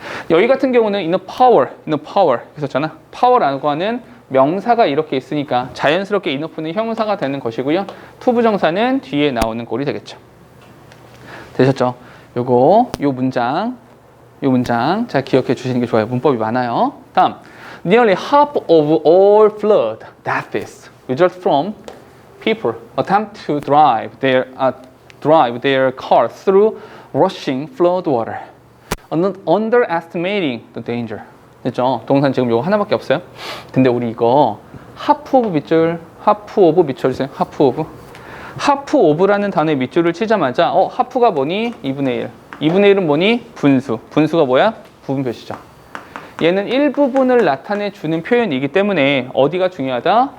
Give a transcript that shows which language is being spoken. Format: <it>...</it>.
<ko>여기 같은 경우는 enough power 있었잖아. power라고 하는 명사가 이렇게 있으니까 자연스럽게 enough는 형용사가 되는 것이고요. 투부정사는 뒤에 나오는 꼴이 되겠죠. 되셨죠? 요 문장 잘 기억해 주시는 게 좋아요. 문법이 많아요. 다음,</ko> <en>nearly half of all flood deaths result from people attempt to drive their car through rushing flood water, underestimating the danger.</en> <ko>됐죠? 동사는 지금 요거 하나밖에 없어요. 근데 우리 이거 half of 밑줄 주세요. half of라는 단어에 밑줄을 치자마자 half가 뭐니? 2분의 1. 2분의 1은 뭐니? 분수. 분수가 뭐야? 부분 표시죠. 얘는 일부분을 나타내 주는 표현이기 때문에 어디가 중요하다?</ko>